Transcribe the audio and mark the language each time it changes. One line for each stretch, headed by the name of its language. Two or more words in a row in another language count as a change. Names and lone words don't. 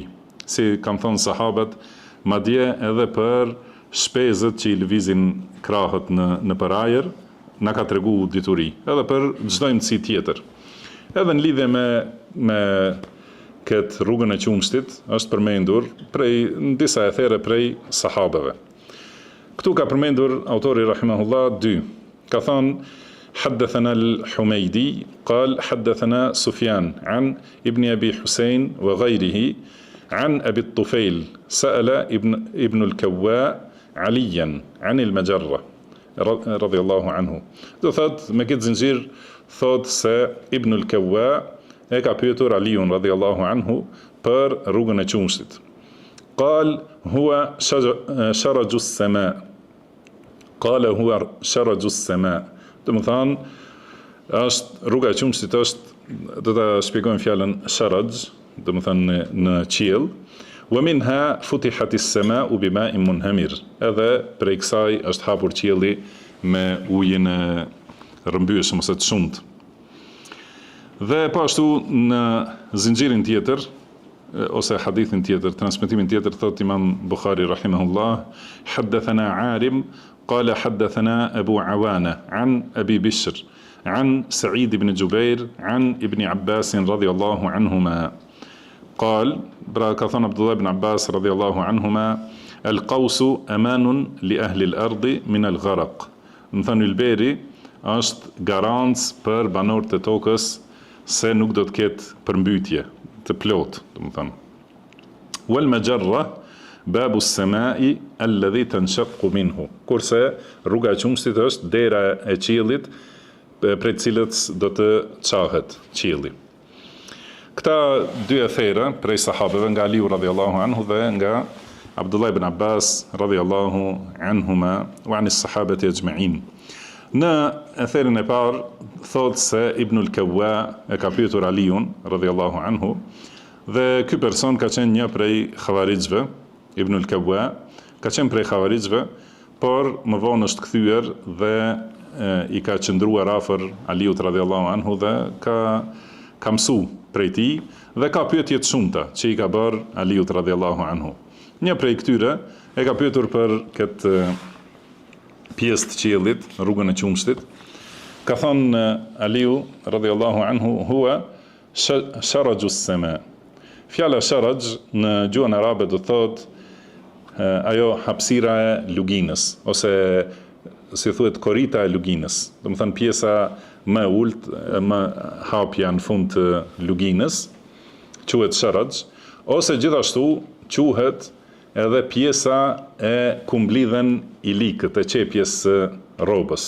Albanian: Si kanë thënë sahabët, madje edhe për shpezët që i lëvizin krahët në përajër, na ka tregu dituri, edhe për çdo mësi tjetër. Edhe në lidhje me këtë rrugën e qumshtit, është përmendur në disa ethere prej sahabeve. Këtu ka përmendur autori rahimahullah 2. Ka thënë
Arabic: حدثنا الحميدي قال حدثنا سفيان عن ابن أبي حسين وغيره عن أبي الطفيل سأل ابن الكواء عليا عن المجرة رضي الله عنه.
Albanian: Do thot me këtë zinxhir thot se Ibn al-Kawa e ka pyetur Aliun
Arabic: رضي الله عنه
Albanian: për rrugën e qumshtit.
Arabic: قال هو شرج السماء. قال هو شرج السماء.
Albanian: Do të thonë është rruga e qumshtit është, do ta shpjegojmë fjalën sharaj, do të thonë në qiell.
Arabic: ومنها فتحت السماء بماء منهمر.
Albanian: Edhe prej kësaj është hapur qielli me ujin e rrëmbyeshëm ose të shumt. Dhe po ashtu në zinxhirin tjetër ose hadithin tjetër, transmetimin tjetër, thot Imam Bukhari rahimahullah,
Arabic: حدثنا عارم قال حدثنا أبو عوانة عن أبي بشر عن سعيد بن جبير عن ابن عباس رضي الله عنهما قال براكثان عبد الله بن عباس رضي الله عنهما القوس أمان لأهل الأرض من الغرق.
Albanian: Në Ylberi është garancë për banorët e tokës se nuk do të ketë përmbytje të plotë, domethënë.
Arabic: والمجرة باب السماء الذي تنشق منه.
Albanian: Kurse rruga e qumshtit është dera e qiellit prej cilës do të çahet qielli. Këta dy ethera prej sahabeve nga Aliu
Arabic: رضي الله عنه
Albanian: dhe nga Abdullah ibn Abbas
Arabic: رضي الله عنهما وعن الصحابة أجمعين.
Albanian: Në etherin e parë thot se Ibn al-Kawa e ka pyetur Aliun
Arabic: رضي الله عنه,
Albanian: dhe ky person ka qenë një prej xhavarixhve, ibn al-Kawwa, ka qenë prej Khawarizve, por më vonë është kthyer dhe i ka qëndruar afër Aliut
Arabic: رضي الله عنه
Albanian: dhe ka mësu prej tij dhe ka pyetje të shumta që i ka bërë Aliut
Arabic: رضي الله عنه.
Albanian: Një prej këtyre e ka pyetur për këtë pjesë të qiellit, rrugën e qumshtit. Ka thënë
Arabic: Aliu رضي الله عنه هو شرج السماء.
Albanian: Fjala sharaj në gjuhën arabe do thotë ajo hapësira e luginës, ose si thuhet korita e luginës. Do të thënë pjesa më e ulët, më hapja në fund të luginës, quhet sharaj, ose gjithashtu quhet edhe pjesa e ku mblidhen ilikët e qepjes së rrobës.